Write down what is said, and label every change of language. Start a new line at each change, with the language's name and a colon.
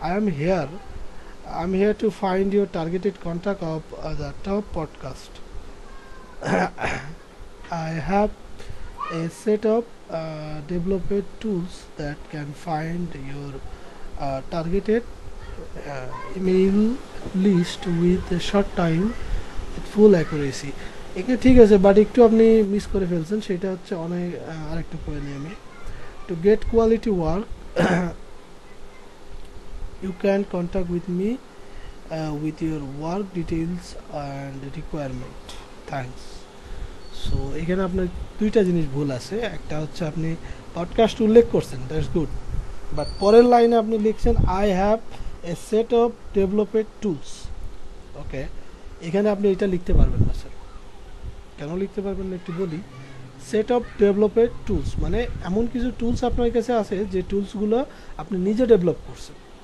English: I am here to find your targeted contact of the top podcast. I have a set of developed tools that can find your targeted email list with a short time with full accuracy.
Bangla: এখানে ঠিক আছে, but একটু আপনি miss করে ফেলছেন, সেটা হচ্ছে অনেক আরেকটু করে নিই আমি।
English: To get quality work you can contact with me with your work details and requirement.
Bangla: Thanks. So এখানে আপনার দুইটা জিনিস ভুল আছে। একটা হচ্ছে আপনি পডকাস্ট উল্লেখ করছেন,
English: that's good,
Bangla: বাট পরের লাইনে আপনি লিখছেন
English: I have a a set of developed tools.
Bangla: ওকে, এখানে আপনি এটা লিখতে পারবেন না স্যার। কেন লিখতে পারবেন না একটু বলি।
English: set of developed tools
Bangla: মানে এমন কিছু টুলস আপনার কাছে আছে যে টুলসগুলো আপনি নিজে ডেভেলপ করছেন।